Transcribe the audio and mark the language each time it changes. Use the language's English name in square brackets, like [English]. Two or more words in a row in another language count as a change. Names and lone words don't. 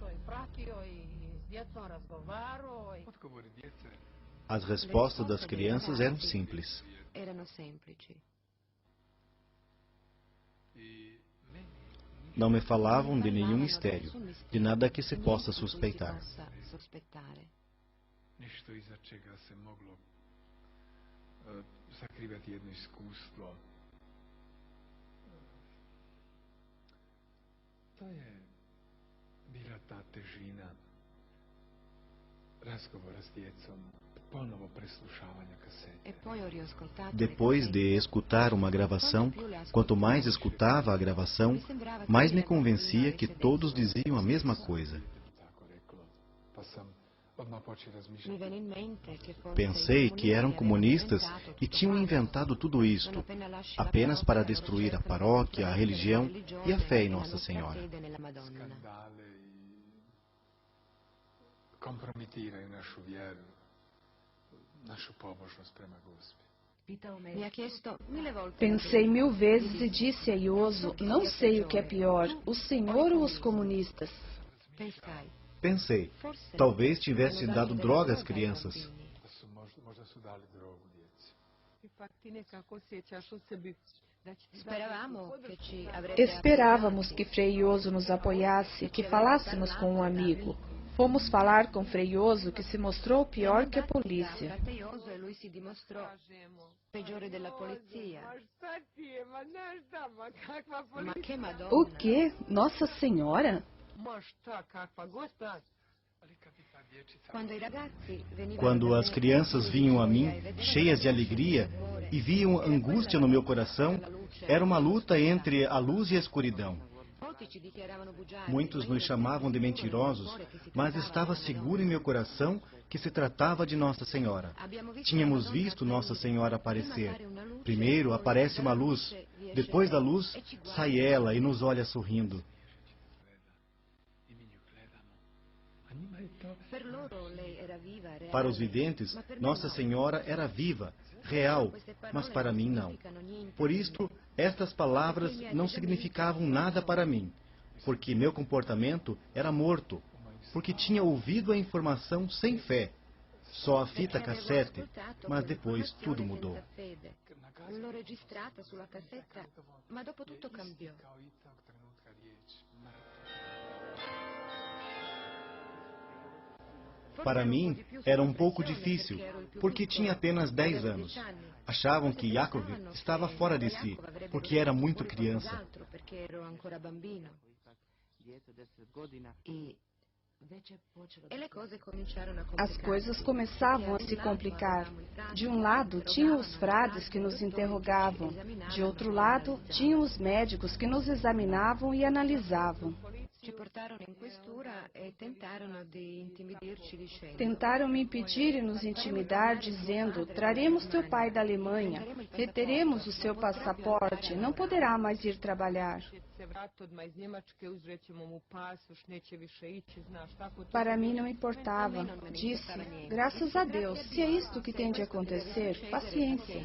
[Portuguese] As respostas das crianças eram simples. Não me falavam de nenhum mistério, de nada que se possa suspeitar. [Croatian] Nešto iza čega se moglo sakrivati jedno iskustvo. To je bila ta težina razgovora s djecom, ponovo preslušavanja kasete. [Portuguese] Depois de escutar uma gravação, quanto mais escutava a gravação, mais me convencia que todos diziam a mesma coisa. Pensei que eram comunistas e tinham inventado tudo isto, apenas para destruir a paróquia, a religião e a fé em Nossa Senhora. [Croatian] Kompromitiraju našu vjeru, našu pobožnost prema Gospi. [Portuguese] Pensei 1000 vezes e disse a Ioso: não sei o que é pior, o Senhor ou os comunistas? Pensei, talvez tivesse dado droga às crianças. [Croatian] Možda su dali drogu djeci. [Portuguese] Esperávamos que Frei Ioso nos apoiasse, que falássemos com um amigo. Fomos falar com Freioso, que se mostrou pior que a polícia. [Italian] Frateioso e lui si dimostrò peggiore della polizia. Ma che Madonna! [Portuguese] O quê? Nossa Senhora? [Italian] Quando i ragazzi venivano [Portuguese] Quando [Italian] da [Portuguese] as [Italian] me [Portuguese] crianças vinham a mim, [Italian] vedevano [Portuguese] cheias de alegria, e viam angústia no meu coração, era uma luta entre a luz e a escuridão. [Italian] molti ci dichiaravano bugiardi, [Portuguese] Muitos [Italian] ma io [Portuguese] nos chamavam de [Italian] capivo sicuro [Portuguese] mentirosos, [Italian] nel cuore che si [Portuguese] mas [Italian] trattava [Portuguese] estava [Italian] della [Portuguese] seguro [Italian] Madonna. [Portuguese] em meu coração que se tratava de Nossa Senhora. [Italian] Abbiamo visto [Portuguese] Tínhamos [Italian] la Madonna [Portuguese] visto Nossa Senhora [Italian] apparire. [Portuguese] aparecer. [Italian] Prima appare una luce, [Portuguese] Primeiro [Italian] poi [Portuguese] aparece uma [Italian] dalla [Portuguese] luz, [Italian] luce riesce [Portuguese] depois da [Italian] lei [Portuguese] luz [Italian] e ci guarda. [Portuguese] sai ela e nos olha sorrindo. [Italian] Per loro lei era viva, reale, [Portuguese] Para os videntes, [Italian] ma per noi [Portuguese] Nossa [Italian] no. [Portuguese] Senhora era viva, real, mas para mim não. Por isto, estas palavras não significavam nada para mim, porque meu comportamento era morto, porque tinha ouvido a informação sem fé, só a fita cassete, mas depois tudo mudou. [Italian] L'ho registrata sulla cassetta, ma dopo tutto cambiò. [Portuguese] Para mim, era um pouco difícil, porque tinha apenas 10 anos. Achavam que Yakov estava fora de si, porque era muito criança. As coisas começavam a se complicar. De um lado, tinham os frades que nos interrogavam. De outro lado, tinham os médicos que nos examinavam e analisavam. [Italian] Ci portarono in questura e tentarono di intimidirci dicendo: [Portuguese] Tentaram me impedir e nos intimidar, dizendo: traremos teu pai da Alemanha, reteremos o seu passaporte, não poderá mais ir trabalhar. Para mim não importava. Disse: graças a Deus, se é isto que tem de acontecer, paciência.